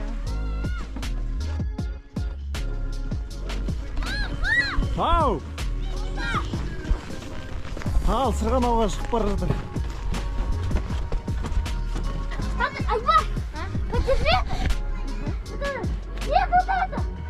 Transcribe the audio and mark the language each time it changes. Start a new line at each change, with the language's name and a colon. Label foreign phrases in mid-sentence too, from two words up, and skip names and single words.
Kazakh: Ау! Ал, сырғанауға шығып бара жатыр. Айбар!
Russian: Подержи! Нет, вот это!